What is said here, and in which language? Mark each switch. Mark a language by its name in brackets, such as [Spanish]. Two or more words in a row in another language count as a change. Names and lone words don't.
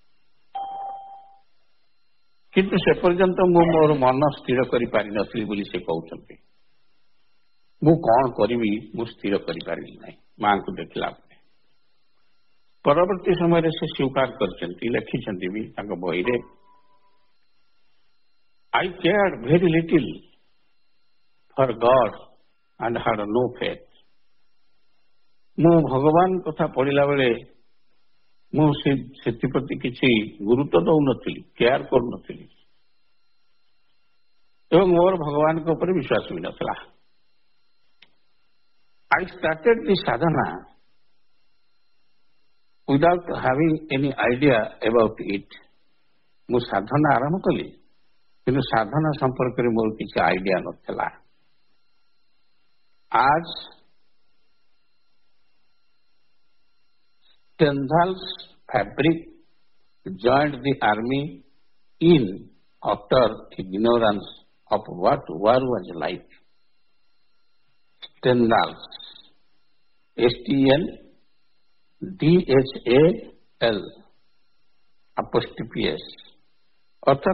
[Odia] କିନ୍ତୁ ସେ ପର୍ଯ୍ୟନ୍ତ ମୁଁ ମୋର ମନ ସ୍ଥିର କରିପାରିନଥିଲି ବୋଲି ସେ କହୁଛନ୍ତି। ମୁଁ କଣ କରିବି ମୁଁ ସ୍ଥିର କରିପାରିଲି ନାହିଁ ମାଙ୍କୁ ଦେଖିଲା ପରେ। ପରବର୍ତ୍ତୀ ସମୟରେ ସେ ସ୍ୱୀକାର କରିଛନ୍ତି, ଲେଖିଛନ୍ତି ବି ତାଙ୍କ ବହିରେ, [English] I cared very little for God and had no faith. [Odia] ମୁଁ ଭଗବାନ କଥା ପଢିଲା ବେଳେ ମୁଁ ସେଥିପ୍ରତି କିଛି ଗୁରୁତ୍ୱ ଦଉନଥିଲି, କେୟାର କରୁନଥିଲି, ଏବଂ ମୋର ଭଗବାନଙ୍କ ଉପରେ ବିଶ୍ୱାସ ବି ନଥିଲା। [English] I started the sadhana without having any idea about it. [Odia] ମୁଁ ସାଧନା ଆରମ୍ଭ କଲି, କିନ୍ତୁ ସାଧନା ସମ୍ପର୍କରେ ମୋର କିଛି ଆଇଡିଆ ନଥିଲା। [English] As Stendhal's fabric joined the army in utter ignorance of what war was like. Stendhal's, STNDHAL apostrophe S, অর্থাৎ